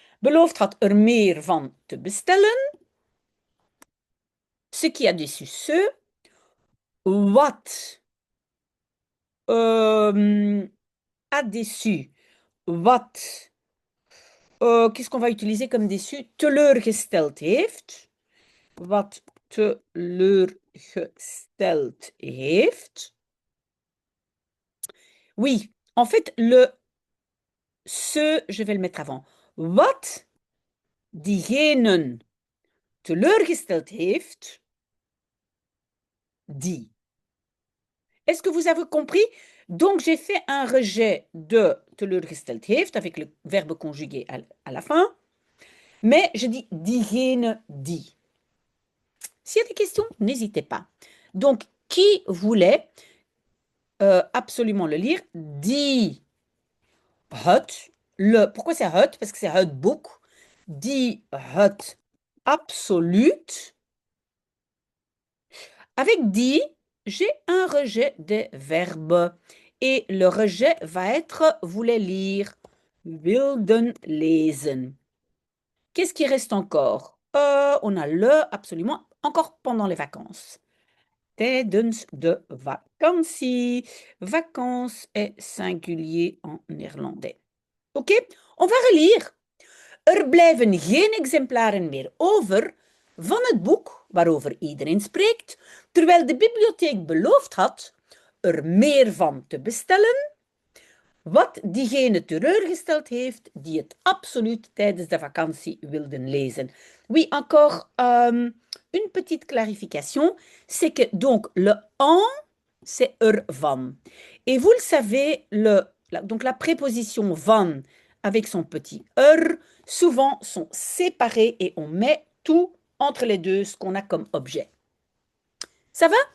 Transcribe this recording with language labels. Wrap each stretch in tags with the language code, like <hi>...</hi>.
<nl>Beloofd had meer van te bestellen.</nl> <fr>Ce qui a déçu ce. Wat a déçu. Wat qu'est-ce qu'on va utiliser comme déçu?</fr> <nl>Teleurgesteld heeft. Wat teleurgesteld heeft.</nl> <fr>Oui, en fait, je vais le mettre avant.</fr> <nl>Wat diegenen teleurgesteld heeft, die.</nl> <fr>Est-ce que vous avez compris? Donc, j'ai fait un rejet de</fr> <nl>teleurgesteld heeft</nl> <fr>avec le verbe conjugué à la fin. Mais je dis</fr> <nl>diegene, die.</nl> <fr>S'il y a des questions, n'hésitez pas. Donc, qui voulait absolument le lire?</fr> <nl>Die het.</nl> <fr>Pourquoi c'est het? Parce que c'est het boek.</fr> <nl>Die het absoluut.</nl> <fr>Avec die, j'ai un rejet des verbes. Et le rejet va être voulait lire.</fr> <nl>Wilden lesen.</nl> <fr>Qu'est-ce qui reste encore? On a le absolument encore pendant les vacances.</fr> <nl>Tijdens de vakantie.</nl> <fr>Vacances est singulier en néerlandais. Oké, on va relire.</fr> <nl>Er blijven geen exemplaren meer over van het boek waarover iedereen spreekt, terwijl de bibliotheek beloofd had er meer van te bestellen, wat diegene teleurgesteld heeft die het absoluut tijdens de vakantie wilden lezen.</nl> <fr>Oui, encore une petite clarification, c'est que donc le en, c'est er van. Et vous le savez, donc la préposition van avec son petit er, souvent sont séparés et on met tout entre les deux, ce qu'on a comme objet. Ça va?</fr>